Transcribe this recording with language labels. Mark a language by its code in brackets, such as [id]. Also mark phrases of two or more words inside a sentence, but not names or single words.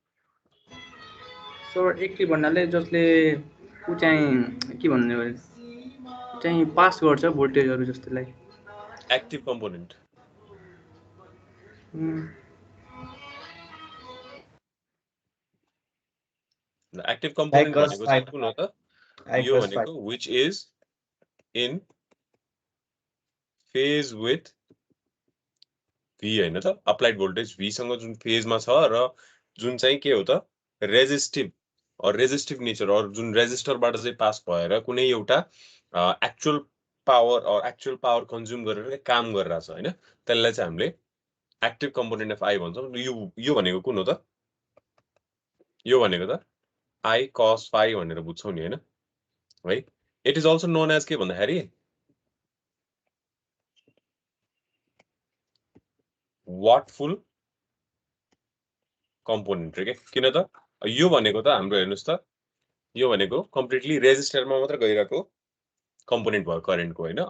[ne] सर एक्टिभ भन्नाले जसले उ चाहिँ के भन्ने हो चाहिँ पास गर्छ भोल्टेजहरु जस्तोलाई [en] active component. एक्टिभ कम्पोनेन्ट [ne] भनेको चाहिँ कुन हो त? यो भनेको [en] which is in phase with V [ne] हैन त [en] applied voltage [ne] V सँग जुन फेजमा छ र जुन चाहिँ के हो त रेजिस्टिभ और [en] resistive nature [ne] और जुन रेजिस्टरबाट चाहिँ पास भएर कुनै एउटा [en] actual power consume [ne] गरेर काम गरिरहेछ हैन। त्यसलाई चाहिँ हामीले [en] active component of I [ne] भन्छौँ। यो भनेको कुन हो त? यो भनेको त [en] I cos phi [ne] भनेर बुझ्छौँ नि हैन है। [en] it is also known as [ne] के भन्दाखेरि [en] wattful component [ne] रे के। किन त यो भनेको त हाम्रो हेर्नुस् त यो भनेको कम्प्लिटली रेजिस्टरमा मात्र गइरहेको कम्पोनेन्ट भयो करेन्टको हैन।